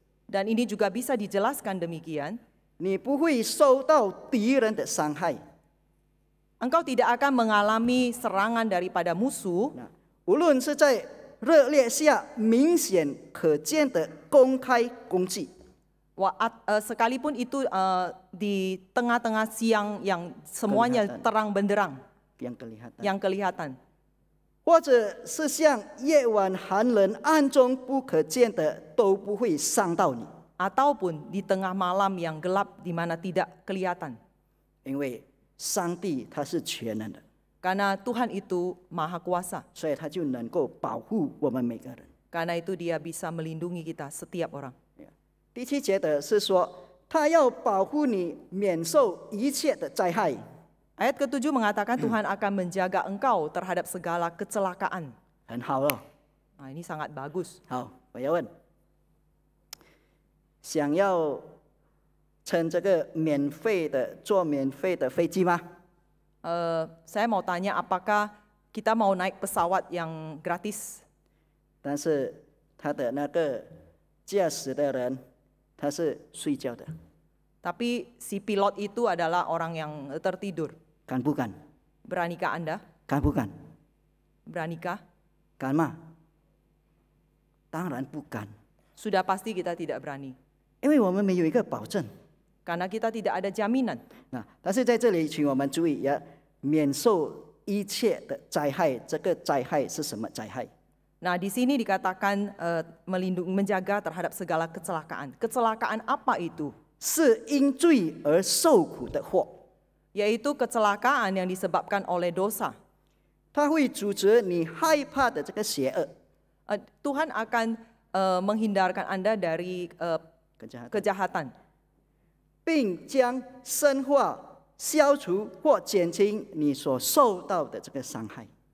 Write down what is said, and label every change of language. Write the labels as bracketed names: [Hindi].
[Indonesian] Dan ini juga bisa dijelaskan demikian. [Chinese] 你不会受到敌人的伤害。 [Indonesian] Engkau tidak akan mengalami serangan daripada musuh. [Chinese] 无论是在热烈下明显可见的公开攻击， [Indonesian] Sekalipun itu di tengah-tengah siang yang semuanya Kelihatan. terang benderang, yang kelihatan， kelihatan. [Chinese] 或者是像夜晚寒冷暗中不可见的，都不会伤到你， [Indonesian] Ataupun di tengah malam yang gelap di mana tidak kelihatan. [Chinese] 因为上帝他是全能的。 [Indonesian] Karena Tuhan itu Maha Kuasa. [Chinese] 所以他就能够保护我们每个人。 [Indonesian] Karena itu Dia bisa melindungi kita setiap orang. [Chinese] 第7节的是说，他要保护你免受一切的灾害。 [Indonesian] Ayat ke-7 mengatakan Tuhan akan menjaga engkau terhadap segala kecelakaan. [Chinese] 很好了。 [Indonesian] Nah, ini sangat bagus. [Chinese] 好，我要问，想要乘这个坐免费的飞机吗？ [Indonesian] Saya mau tanya, apakah kita mau naik pesawat yang gratis? [Chinese] 但是他的那个驾驶的人，他是睡觉的， [Indonesian] Tapi si pilot itu adalah orang yang tertidur. [Chinese] 敢不敢？ [Indonesian] Beranikah Anda? [Chinese] 敢不敢？ [Indonesian] Beranikah? [Chinese] 敢吗？当然不敢， [Indonesian] Sudah pasti kita tidak berani. [Chinese] 因为我们没有一个保证。 [Indonesian] Karena kita tidak ada jaminan. [Chinese] 那但是在这里，请我们注意，要免受一切的灾害。这个灾害是什么灾害？ [Indonesian] Nah, di sini dikatakan menjaga terhadap segala kecelakaan. Kecelakaan apa itu? [Chinese] 是因罪而受苦的祸。 [Indonesian] Yaitu kecelakaan yang disebabkan oleh dosa. [Chinese] 它会阻止你害怕的这个邪恶。 [Indonesian] Tuhan akan menghindarkan Anda dari kejahatan. [Chinese] 并将深化、消除或减轻你所受到的这个伤害。